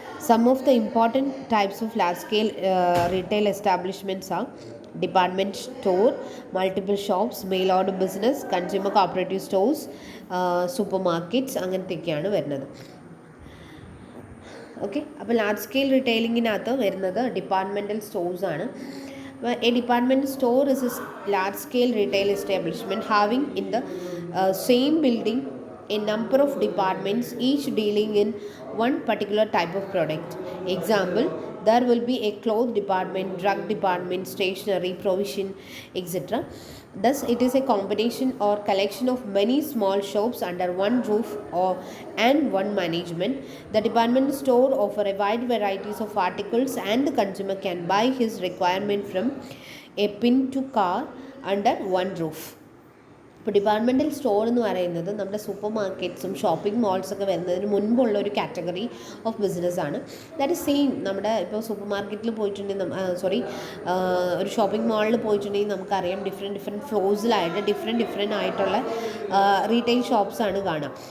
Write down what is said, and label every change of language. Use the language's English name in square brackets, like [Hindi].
[English] Some of the important types of large scale retail establishments are department store, multiple shops, mail order business, consumer cooperative stores, supermarkets [Malayalam] അങ്ങനത്തെയൊക്കെയാണ് വരുന്നത്. Okay, അപ്പോൾ large scale റീറ്റെയിലിങ്ങിനകത്ത് വരുന്നത് departmental stores ആണ്. [English] A department store is a large scale retail establishment having in the same building a number of departments, each dealing in one particular type of product. Example, there will be a cloth department, drug department, stationery, provision, etc. Thus, it is a combination or collection of many small shops under one roof and one management. The department store offers a wide varieties of articles and the consumer can buy his requirement from a pin to car under one roof. [Malayalam] ഇപ്പോൾ departmental store എന്ന് പറയുന്നത് നമ്മുടെ super മാർക്കറ്റ്സും shopping മോൾസൊക്കെ വരുന്നതിന് മുൻപുള്ള ഒരു category of ബിസിനസ്സാണ്. [English] That is same. [Malayalam] നമ്മുടെ ഇപ്പോൾ സൂപ്പർ മാർക്കറ്റിൽ പോയിട്ടുണ്ടെങ്കിൽ ഒരു ഷോപ്പിംഗ് മാളിൽ പോയിട്ടുണ്ടെങ്കിൽ നമുക്കറിയാം ഡിഫറെൻറ്റ് ഫ്ലോസിലായിട്ട് ഡിഫറെൻറ്റ് ആയിട്ടുള്ള റീറ്റെയിൽ ഷോപ്സാണ് കാണാം.